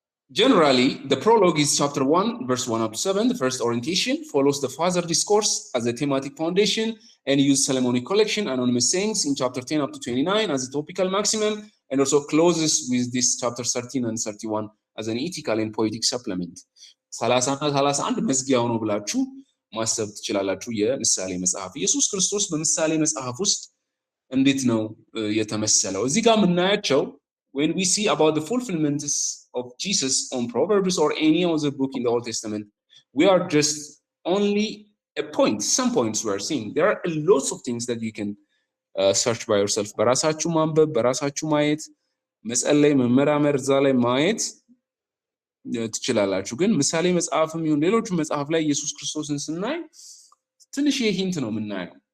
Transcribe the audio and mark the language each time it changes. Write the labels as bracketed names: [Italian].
[English] Generally, the prologue is chapter 1, verse 1 up to 7. The first orientation follows the father discourse as a thematic foundation and use Solomonic collection, anonymous sayings in chapter 10 up to 29 as a topical maximum, and also closes with this chapter 13 and 31 as an ethical and poetic supplement. [Amharic] 30 እና 31 መዝጊያው ነው ብላችሁ ማሰብ ትችላላችሁ። የምሳሌ መጽሐፍ ኢየሱስ ክርስቶስ በምሳሌ መጽሐፍ ውስጥ እንዴት ነው የተመሰለው? እዚህ ጋር የምናያቸው [English] when we see about the fulfillments of Jesus on Proverbs or any other book in the Old Testament, we are just only a point, some points we are seeing. There are lots of things that you can search by yourself. [Amharic] በራሳችሁ ማንበብ፣ በራሳችሁ ማየት፣ መጸለይ፣ መመራመር፣ እዛ ላይ ማየት ትችላላችሁ። ግን ምሳሌ መጽሐፍም ይሁን ሌሎቹ መጽሐፍ ላይ ኢየሱስ ክርስቶስን ስናይ ትንሽ ሂንት ነው የምናየው።